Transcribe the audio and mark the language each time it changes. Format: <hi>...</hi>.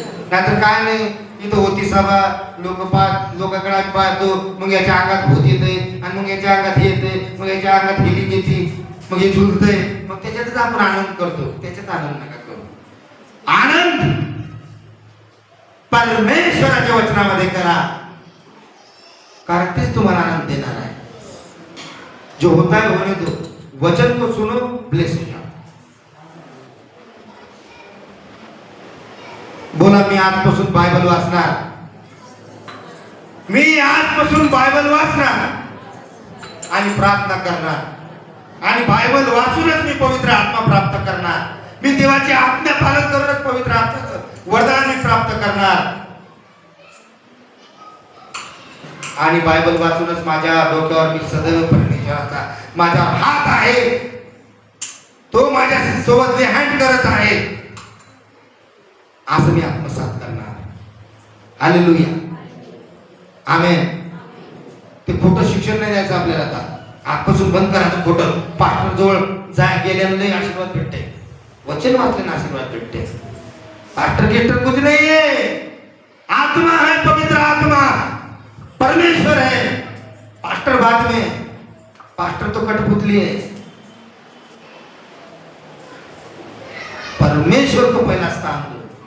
<mr>नाहीतर काय नाही, इथं होती सभा, लोकांकडे पाहतो, मग याच्या अंगात भूत येते, आणि मग याच्या अंगात हे येते, मग याच्या अंगात हिलिंग येते, मग हे झुलतंय, मग त्याच्यातच आपण आनंद करतो। त्याच्यात आनंद नका करू। आनंद परमेश्वराच्या वचनामध्ये करा, कारण तेच तुम्हाला आनंद देणार आहे।</mr> <hi>जो होता है होने दो, वचन को सुनो, ब्लेस हो जाओ।</hi> <mr>बोला, मी आजपासून बायबल वाचणार, मी आजपासून बायबल वाचणार आणि प्रार्थना करणार, आणि बायबल वाचूनच मी पवित्र आत्मा प्राप्त करणार। मी देवाची आज्ञा पालन करूनच पवित्र आत्म्याचं वरदान मी प्राप्त करणार, आणि बायबल वाचूनच माझ्या डोक्यावर मी सदैव परमेश्वराचा माझा हात आहे, तो माझ्या सोबत विहांड करत आहे, असं मी आत्मसात करणार। हालेलुया। आमेन। ते खोटं शिक्षण नाही द्यायचं आपल्याला, आता आजपासून बंद करायचं खोटं। पास्टर जवळ जाय गेल्यानं लई आशीर्वाद भेटते, वचन वाचल्यानं आशीर्वाद भेटते।</mr> <hi>पास्टर गिस्टर कुछ नहीं है, आत्मा है, पवित्र आत्मा, परमेश्वर है। पास्टर बाद में, पास्टर तो कठपुतली है, परमेश्वर को पहला स्थान दो।</hi>